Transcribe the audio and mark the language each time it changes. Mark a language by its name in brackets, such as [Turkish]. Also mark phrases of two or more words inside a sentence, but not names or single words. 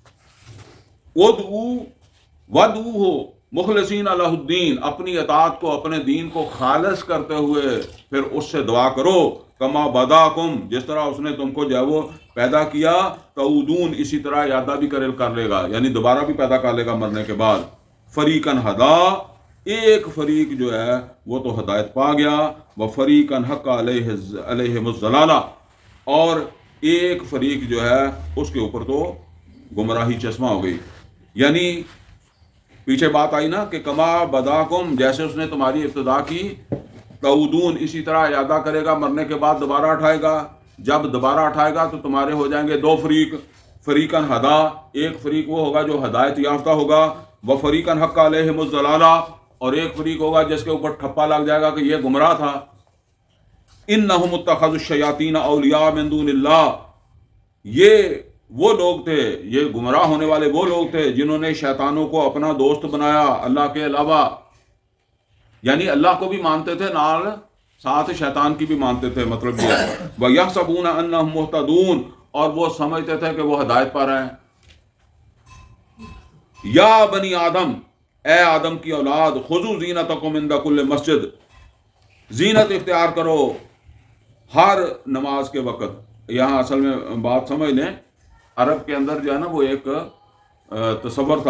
[Arabic] وادعوه مخلصين له الدين, [Hindi] अपनी अताअत को अपने दीन को खालिस करते हुए फिर उससे दुआ करो। [Arabic] كما بدأكم, [Hindi] जिस तरह उसने तुमको जो है वो पैदा किया, तऊदून, इसी तरह यादा भी कर लेगा, यानी दोबारा भी पैदा कर लेगा मरने के बाद। [Arabic] فريقا هدى, [Hindi] एक फरीक जो है वो तो हदायत पा गया, [Arabic] وفريقا حق عليهم الضلالة, [Hindi] और एक फरीक जो है उसके ऊपर तो गुमराही चश्मा हो गई। यानी पीछे बात आई ना कि [Arabic] كما بدأكم, [Hindi] जैसे उसने तुम्हारी इब्तिदा की, तऊदून, इसी तरह यादा करेगा, मरने के बाद दोबारा उठाएगा। जब दोबारा उठाएगा तो तुम्हारे हो जाएंगे दो फरीक। [Arabic] فريقا هدى, [Hindi] एक फरीक वो होगा जो हदायत याफ्ता होगा, [Arabic] وفريقا حق عليهم الضلالة, [Hindi] और एक फरीक होगा जिसके ऊपर ठप्पा लग जाएगा कि ये गुमराह था। [Arabic] إنهم اتخذوا الشياطين أولياء من دون الله, [Hindi] ये वो लोग थे, ये गुमराह होने वाले वो लोग थे जिन्होंने शैतानों को अपना दोस्त बनाया अल्लाह के अलावा। यानी अल्लाह को भी मानते थे, नाल साथ शैतान की भी मानते थे। मतलब ये [Arabic] ويحسبون أنهم مهتدون, [Hindi] और वो समझते थे कि वो हदायत पा रहे हैं। [Arabic] يا بني آدم, [Hindi] ए आदम की औलाद, [Arabic] خذوا زينتكم عند كل مسجد, [Hindi] जीनत इख्तियार करो हर नमाज के वक्त। यहाँ असल में बात समझ लें, अरब के अंदर जो है ना वो एक तसव्वुर था।